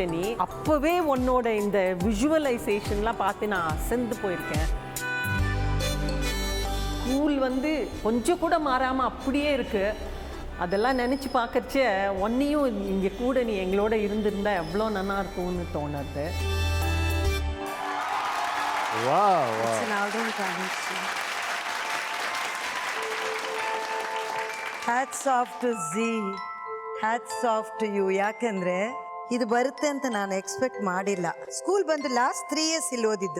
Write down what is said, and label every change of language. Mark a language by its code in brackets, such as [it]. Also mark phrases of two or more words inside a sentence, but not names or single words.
[ta] நீ அப்போவே உன்னோட இந்த விஷுவலைசேஷன்லாம் பார்த்து நான் அசந்து போயிருக்கேன். ஸ்கூல் வந்து கொஞ்சம் கூட மாறாமல் அப்படியே இருக்குது. அதெல்லாம் நினச்சி பார்க்கறச்ச ஒன்றையும் இங்கே கூட நீ எங்களோட இருந்திருந்தா எவ்வளோ நல்லா இருக்கும்னு தோணுது. [en] hats off to Zee, hats off to you. [kn] ಯಾಕೆಂದ್ರೆ ಇದು ಬರುತ್ತೆ ಅಂತ ನಾನು ಎಕ್ಸ್ಪೆಕ್ಟ್ ಮಾಡಿಲ್ಲ. ಸ್ಕೂಲ್ ಬಂದು [en] last 3 years [kn] ಇಲ್ಲಿ ಓದಿದ್ದು.